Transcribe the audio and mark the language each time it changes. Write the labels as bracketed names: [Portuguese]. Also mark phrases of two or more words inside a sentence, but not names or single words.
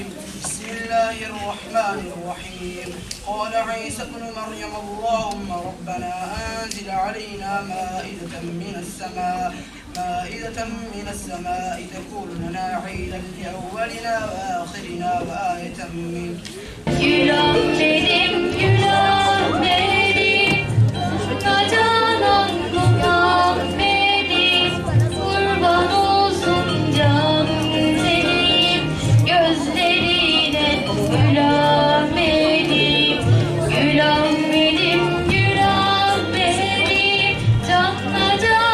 [Arabic] بسم الله الرحمن الرحيم. قال عيسى ابن مريم اللهم ربنا أنزل علينا مائدة من السماء تكون لنا عيدا لأولنا وآخرنا وآية منك. [Turkish] Gülemedim, gülemedim, kacanan Muhammed, kurban olsun can senin gözlerine. Gülemedim, gülemedim, gülemedim, canla